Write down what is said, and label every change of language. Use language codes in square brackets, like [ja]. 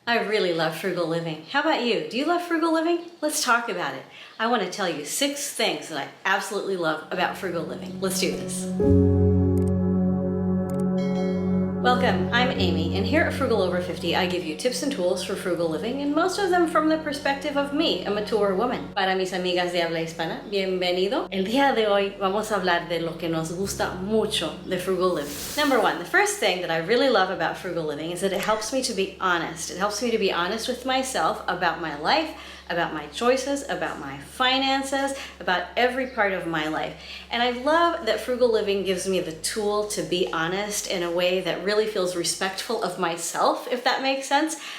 [en] I really love frugal living. How about you? Do you love frugal living? Let's talk about it. I want to tell you 6 things that I absolutely love about frugal living. Let's do this. Welcome, I'm Amy, and here at Frugal Over 50, I give you tips and tools for frugal living, and most of them from the perspective of me, a mature woman. [es] Para mis amigas de habla hispana, bienvenido. El día de hoy vamos a hablar de lo que nos gusta mucho de frugal living. [en] Number 1, the first thing that I really love about frugal living is that it helps me to be honest. It helps me to be honest with myself about my life, about my choices, about my finances, about every part of my life. And I love that frugal living gives me the tool to be honest in a way that really feels respectful of myself, if that makes sense.